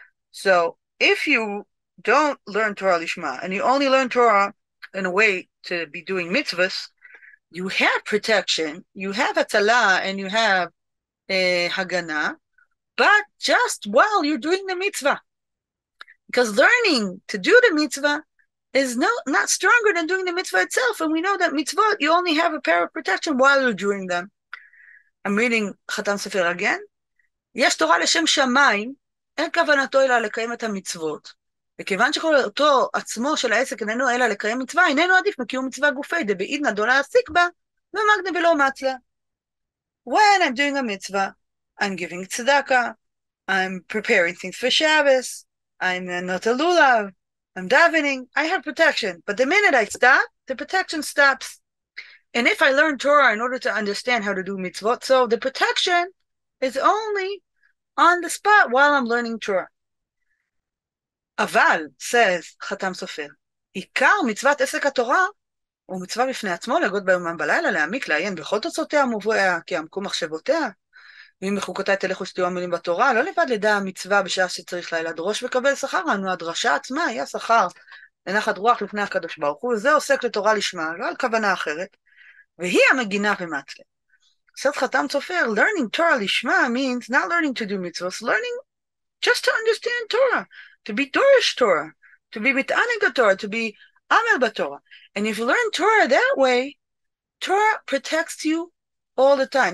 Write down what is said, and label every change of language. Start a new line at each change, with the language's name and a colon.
English: So if you don't learn Torah Lishma and you only learn Torah in a way to be doing mitzvahs, you have protection, you have Atala, and you have Hagana, but just while you're doing the mitzvah. Because learning to do the mitzvah is not stronger than doing the mitzvah itself. And we know that mitzvot, you only have a power of protection while you're doing them. I'm reading Chatam Sofer again.
Hebrew: יש תורה לשם שמיים, אין כוונתו אלא לקיים את המצוות. וכיוון שכל אותו עצמו של העסק איננו אלא לקיים מצווה, איננו עדיף מקיום מצווה גופי, דבעידנא דלא יעסיק בה, ומגנה ולא מצלה.
English: When I'm doing a mitzvah, I'm giving tzedakah, I'm preparing things for Shabbos, I'm not a lulav, I'm davening, I have protection. But the minute I stop, the protection stops. And if I learn Torah in order to understand how to do mitzvot, so the protection is only on the spot while I'm learning Torah.
Hebrew: אבל, says חתם סופר, עיקר מצוות עסק התורה הוא מצווה בפני עצמו להגות ביומם בלילה, להעמיק, לעיין בכל תוצאותיה ומובאיה, כי עמקו מחשבותיה. ואם בחוקותיי תלכו שתהיו עמלים בתורה, לא לבד לדע המצווה בשעה שצריך לה, אלא דרוש וקבל שכר, אנו הדרשה עצמה היא השכר לנחת רוח לפני הקדוש ברוך הוא, וזה עוסק לתורה לשמה, לא על כוונה אחרת, והיא המגינה במצלה.
English: Says Chatam Sofer, learning Torah lishma means not learning to do mitzvahs, learning just to understand Torah, to be Dorish Torah, to be mit'anig Torah, to be amel b'Torah. And if you learn Torah that way, Torah protects you all the time.